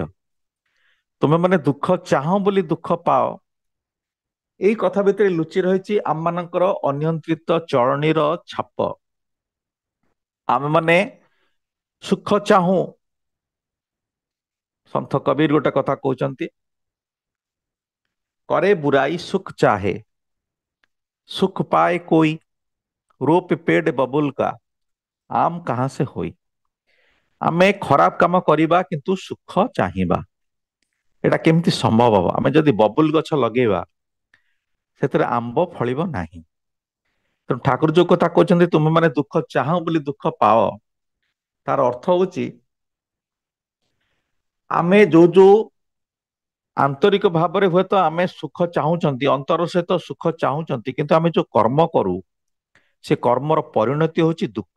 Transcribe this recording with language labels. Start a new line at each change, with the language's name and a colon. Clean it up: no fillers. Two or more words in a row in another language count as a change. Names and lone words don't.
Odia: ତୁମେ ମାନେ ଦୁଃଖ ଚାହଁ ବୋଲି ଦୁଃଖ ପାଅ, ଏଇ କଥା ଭିତରେ ଲୁଚି ରହିଛି ଆମମାନଙ୍କର ଅନିୟନ୍ତ୍ରିତ ଚଳଣୀର ଛାପ। ଆମେମାନେ ସୁଖ ଚାହୁଁ, ସନ୍ଥ କବୀର ଗୋଟେ କଥା କହୁଛନ୍ତି,
Hindi: करे बुराई सुख चाहे, सुख पाए कोई, रोप पेड़ बबुल का, आम कहां से होई।
Odia: ଆମେ ଖରାପ କାମ କରିବା କିନ୍ତୁ ସୁଖ ଚାହିଁବା, ଏଟା କେମିତି ସମ୍ଭବ ହବ? ଆମେ ଯଦି ବବୁଲ ଗଛ ଲଗେଇବା, ସେଥିରେ ଆମ୍ବ ଫଳିବ ନାହିଁ। ତେଣୁ ଠାକୁର ଯୋଉ କଥା କହୁଛନ୍ତି ତୁମେ ମାନେ ଦୁଃଖ ଚାହଁ ବୋଲି ଦୁଃଖ ପାଅ, ତାର ଅର୍ଥ ହଉଛି ଆମେ ଯୋଉ ଆନ୍ତରିକ ଭାବରେ ହୁଏତ ଆମେ ସୁଖ ଚାହୁଁଛନ୍ତି, ଅନ୍ତର ସହିତ ସୁଖ ଚାହୁଁଛନ୍ତି, କିନ୍ତୁ ଆମେ ଯୋଉ କର୍ମ କରୁ, ସେ କର୍ମର ପରିଣତି ହେଉଛି ଦୁଃଖ।